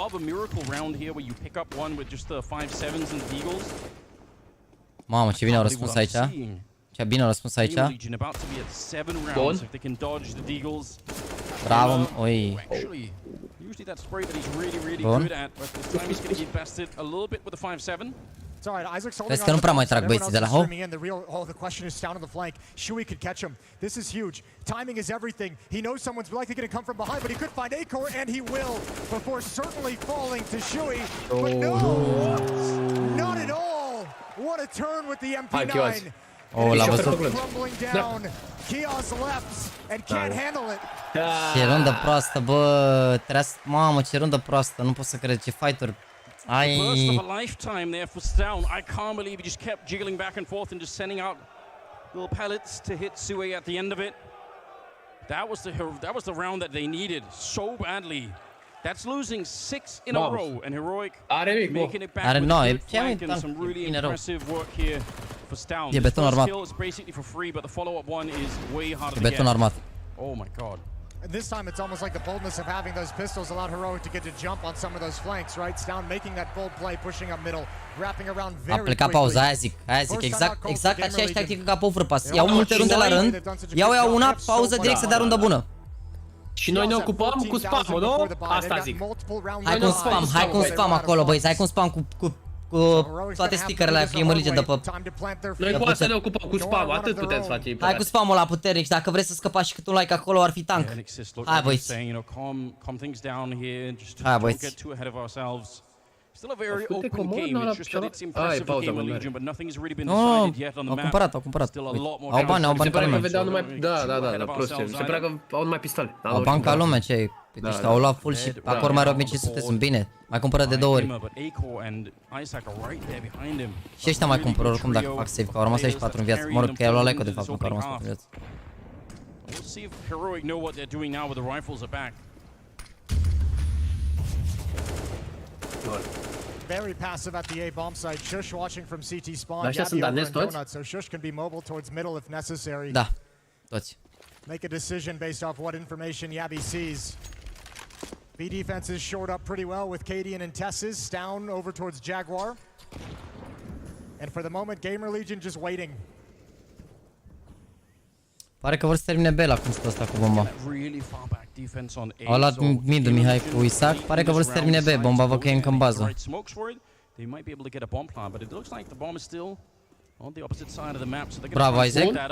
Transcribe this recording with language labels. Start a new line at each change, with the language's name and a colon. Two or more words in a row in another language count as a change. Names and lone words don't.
Romanian: Mamă, ce bine au răspuns aici. Ce bine au răspuns aici. Bun. Bravo, oi. Bun. Vezi că nu prea mai trag băieții de la Ho.
English: The question is down on the flank. Shui could catch him. This is huge. Timing is everything. He knows someone's likely going to come from behind, but he could find Acor, and he will, before certainly falling to Shui. But no, not at all. What a turn with the MP9.
Romanian: Oh, l-a văzut. Ce rundă proastă, bă. Mamă, ce rundă proastă. Nu pot să cred, ce fighter. Ai.
English: Burst of a lifetime there for Stown. I can't believe he just kept jiggling back and forth and just sending out little pellets to hit Sue at the end of it. That was the round that they needed so badly. That's losing 6 in a row, and Heroic making it back with good flank and some really impressive work here for Stown.
Romanian: E beton armat.
English: Kill is basically for free, but the follow-up one is way harder
Romanian: E
English: to
Romanian: beton
English: get.
Romanian: armat.
English: Oh my god. And this time it's almost like the boldness of having those pistols allowed Heroic to get to jump on some of those flanks, right? Stown making that bold play, pushing up middle, wrapping around very quickly.
Romanian: A plecat pauza, aia zic, exact aceeași tactică ca pe overpass. Iau multe runde la rând, iau una, pauză, direct să dea rundă bună. Și noi ne ocupăm cu spam-ul, nu? Asta zic. Hai cu un spam acolo, băi, hai cu un spam cu toate stickerele aia Gamerlegion de pe... Noi cu asta ne ocupăm, cu spam, atât putem să facem. Hai cu spamul ăla puternic, dacă vreți să scăpați și cât un like acolo ar fi tank. Hai băieți. Hai băieți.
English: Still a very open game. It's just that it's impressive for Gamerlegion, but nothing's really been decided yet on the map.
Romanian: Au cumpărat.
English: Still a lot more.
Romanian: Au bani pe lume. Da, prostie. Se pare că au numai pistole. Au bani ca lumea, ce deci au luat full și acolo mai erau 1500, sunt bine. Mai cumpără de 2 ori. Și ăștia mai cumpără oricum dacă fac save, că au rămas aici 4 în viață. Mă rog, că i-a luat Leco de fapt, că au rămas 4 în viață.
English: We'll see if Heroic know what they're doing now with the rifles are back. Very passive at the A bomb site. Shush watching from CT spawn.
Romanian: Ăștia sunt danezi toți?
English: So Shush can be mobile towards middle if necessary.
Romanian: Da, toți.
English: Make a decision based off what information Yabi sees. B defense is shored up pretty well with Cadian and Tesses. Down over towards Jaguar. And for the moment, Gamerlegion just waiting.
Romanian: Pare că vor să termine B la cum stă ăsta cu bomba. Au luat mid-ul Mihai cu Isaac, pare că vor să termine B, bomba văd că e încă în bază. Bravo, Isaac.